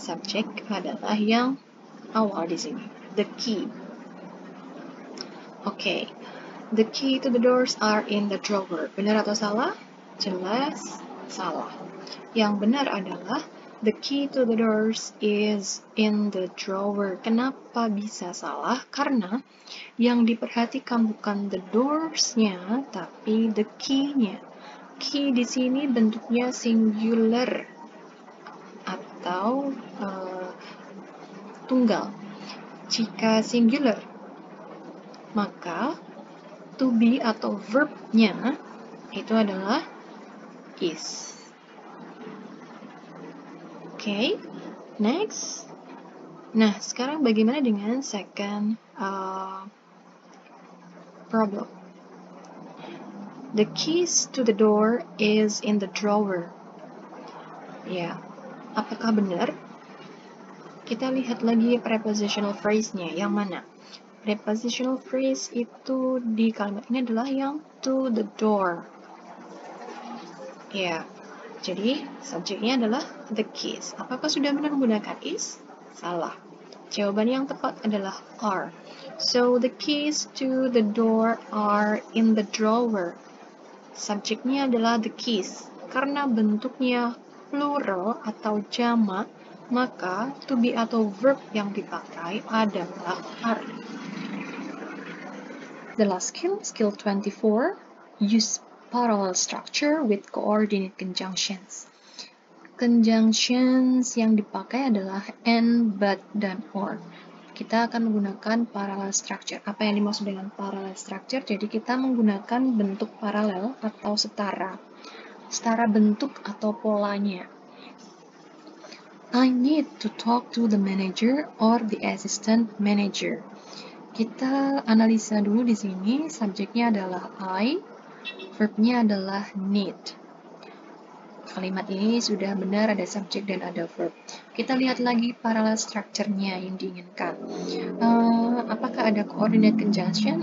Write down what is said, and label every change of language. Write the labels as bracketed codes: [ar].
[id] Subjek adalah yang awal di sini. [en] The key. Okay. The key to the doors are in the drawer. [id] Benar atau salah? Jelas salah. Yang benar adalah [en] the key to the doors is in the drawer. [id] Kenapa bisa salah? Karena yang diperhatikan bukan the doors-nya, tapi the key-nya. Key di sini bentuknya singular atau tunggal. Jika singular, maka to be atau verb-nya itu adalah is. [en] Okay, next. [id] Nah, sekarang bagaimana dengan second problem? [en] The keys to the door is in the drawer. [id] Ya, apakah benar? Kita lihat lagi prepositional phrase-nya, yang mana? Prepositional phrase itu di kalimat ini adalah yang to the door. Ya, jadi subjeknya adalah the keys. Apakah sudah benar menggunakan is? Salah. Jawaban yang tepat adalah are. [en] So, the keys to the door are in the drawer. [id] Subjeknya adalah the keys. Karena bentuknya plural atau jamak, maka to be atau verb yang dipakai adalah are. [en] The last skill, skill 24, use parallel structure with coordinate conjunctions. [id] Conjunctions yang dipakai adalah and, but, dan or. Kita akan menggunakan parallel structure. Apa yang dimaksud dengan parallel structure? Jadi kita menggunakan bentuk paralel atau setara. Setara bentuk atau polanya. [en] I need to talk to the manager or the assistant manager. [id] Kita analisa dulu di sini, subjeknya adalah I, verbnya adalah need. Kalimat ini sudah benar ada subjek dan ada verb. Kita lihat lagi parallel structure-nya yang diinginkan. Apakah ada coordinate conjunction?